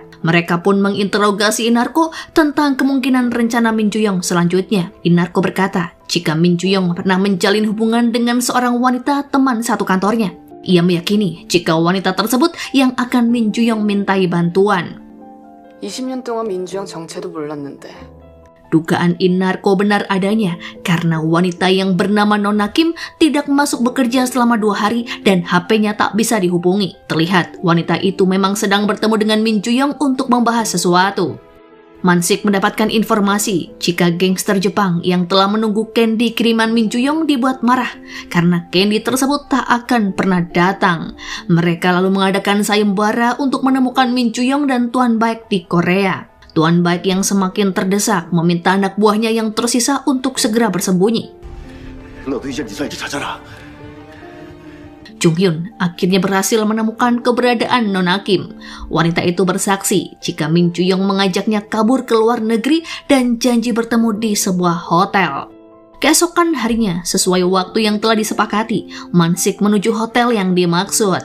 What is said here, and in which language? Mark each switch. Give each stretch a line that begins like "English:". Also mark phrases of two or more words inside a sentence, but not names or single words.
Indonesian: Mereka pun menginterogasi Inarko tentang kemungkinan rencana Min Ju-young selanjutnya. Inarko berkata jika Min Ju-young pernah menjalin hubungan dengan seorang wanita teman satu kantornya. Ia meyakini jika wanita tersebut yang akan Min Ju-young mintai bantuan.
Korean: 20년 동안 민주형 정체도 몰랐는데.
Indonesian: Dugaan Inarko benar adanya karena wanita yang bernama Nona Kim tidak masuk bekerja selama 2 hari dan HP-nya tak bisa dihubungi. Terlihat wanita itu memang sedang bertemu dengan Min Ju-young untuk membahas sesuatu. Mansik mendapatkan informasi jika gangster Jepang yang telah menunggu candy kiriman Min Ju-young dibuat marah karena candy tersebut tak akan pernah datang. Mereka lalu mengadakan sayembara untuk menemukan Min Ju-young dan Tuan Baik di Korea. Tuan Baik yang semakin terdesak meminta anak buahnya yang tersisa untuk segera bersembunyi.
Korean: 너도 이제 네 살 찾아라.
Indonesian: Chung Hyun akhirnya berhasil menemukan keberadaan Nona Kim. Wanita itu bersaksi jika Min Ju-young mengajaknya kabur ke luar negeri dan janji bertemu di sebuah hotel. Keesokan harinya, sesuai waktu yang telah disepakati, Man-sik menuju hotel yang dimaksud.